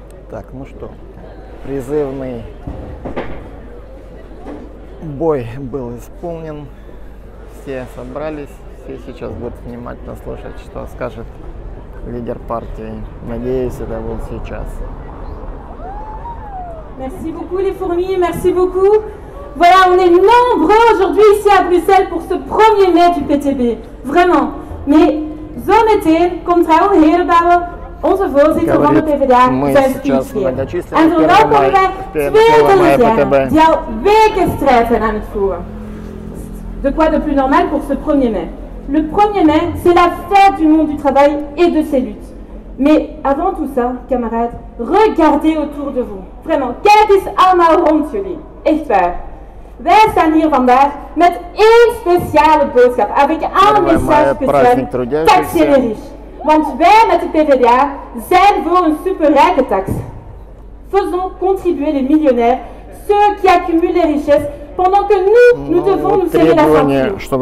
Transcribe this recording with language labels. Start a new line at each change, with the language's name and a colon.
Russian: Так, ну что, призывный бой был исполнен, все собрались, все сейчас будут внимательно слушать, что скажет лидер партии. Надеюсь, это будет сейчас.
French: Merci beaucoup les fourmis, merci beaucoup. Voilà, on est nombreux aujourd'hui ici à Bruxelles pour ce 1er mai du PTB. Vraiment.
Dutch: Mais zo meteen komt Raoul Herenbouwer, onze voorzitter van de PvdA, zijn speech geven. En verwelkomen wij twee Tunesianen die al weken strijd zijn aan het voeren.
French: De quoi de plus normal pour ce 1er mai. Le 1er mai, c'est la fête du monde du travail et de ses luttes. Mais avant tout ça, camarades, regardez autour de vous. Vraiment,
Dutch: kijk eens allemaal rond jullie. Echt waar. Wij staan hier vandaag met één speciale boodschap.
French: Avec un message spécial, taxer les riches.
Dutch: Want wij met de PvdA zijn voor een superrijke tax.
French: Faisons contribuer les millionnaires, ceux qui accumulent les richesses, pendant que nous devons nous serrer la ceinture.